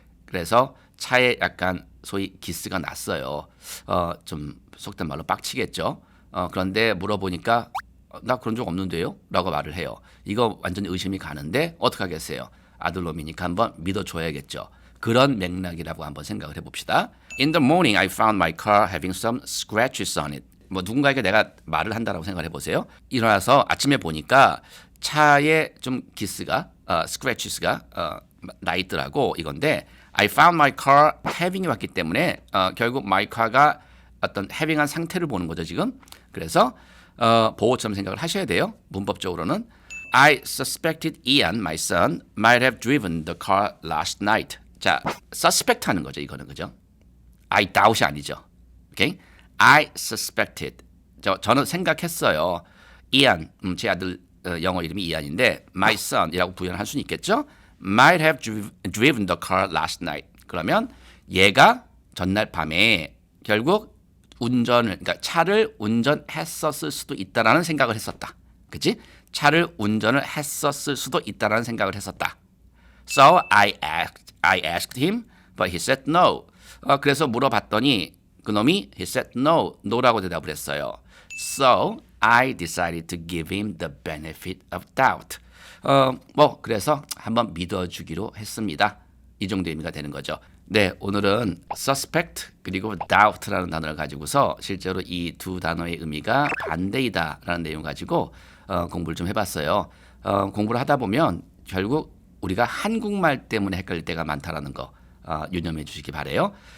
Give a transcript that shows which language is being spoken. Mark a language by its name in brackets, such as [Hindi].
[Korean] 그래서 차에 약간 소위 기스가 났어요. 좀 속된 말로 빡치겠죠. 그런데 물어보니까 나 그런 적 없는데요? 라고 말을 해요. 이거 완전히 의심이 가는데 어떡하겠어요? 아들놈이니까 한번 믿어줘야겠죠. 그런 맥락이라고 한번 생각을 해봅시다. [English] In the morning, I found my car having some scratches on it. [Korean] 뭐 누군가에게 내가 말을 한다라고 생각을 해보세요. 일어나서 아침에 보니까 차에 좀 기스가, scratches가 나 있더라고 이건데 [English] I found my car having [Korean] 이 왔기 때문에 결국 my car가 어떤 having한 상태를 보는 거죠 지금. 그래서 보호처럼 생각을 하셔야 돼요. 문법적으로는 [English] I suspected Ian, my son, might have driven the car last night. [Korean] 자, suspect 하는 거죠 이거는. 그죠? [English] I doubt [Korean] 이 아니죠. 오케이? [English] I suspected. [Korean] 저는 생각했어요. Ian, 제 아들 영어 이름이 이안인데 [English] my son [Korean] 이라고 부연할 수는 있겠죠. [English] Might have driven the car last night. [Korean] 그러면 얘가 전날 밤에 결국 그러니까 차를 운전했었을 수도 있다라는 생각을 했었다. 그치? 차를 운전을 했었을 수도 있다라는 생각을 했었다. [English] So I asked him, but he said no. [Korean] 그래서 물어봤더니 그놈이 [English] he said no, [Korean] no라고 대답을 했어요. [English] So I decided to give him the benefit of doubt. [Korean] 그래서 한번 믿어주기로 했습니다. 이 정도 의미가 되는 거죠. 네, 오늘은 suspect 그리고 doubt라는 단어를 가지고서 실제로 이 두 단어의 의미가 반대이다라는 내용 가지고 공부를 좀 해봤어요. 공부를 하다 보면 결국 우리가 한국말 때문에 헷갈릴 때가 많다라는 거 유념해 주시기 바래요.